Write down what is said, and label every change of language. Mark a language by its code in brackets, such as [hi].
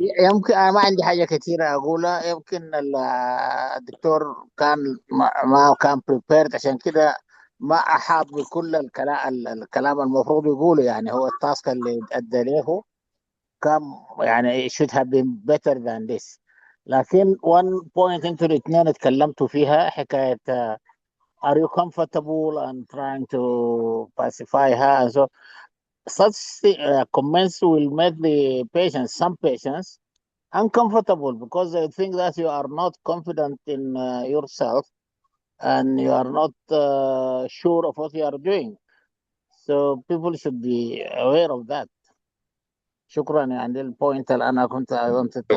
[ar] يمكن أنا ما عندي حاجة كثيرة أقولها. يمكن الدكتور كان ما كان prepared، عشان كده ما أحاط بكل الكلام المفروض يقوله. يعني هو التاسك اللي أدى له كان يعني [en] it should have been better than this. [ar] لكن [en] one point [ar] انتوا الاثنين اتكلمتوا فيها، حكاية [en] are you comfortable and trying to pacify her and so such comments will make the patients, some patients, uncomfortable because they think that you are not confident in yourself and you are not sure of what you are doing. So people should be aware of that. [ar] شكرا. يعني البوينت اللي انا كنت [en] I wanted to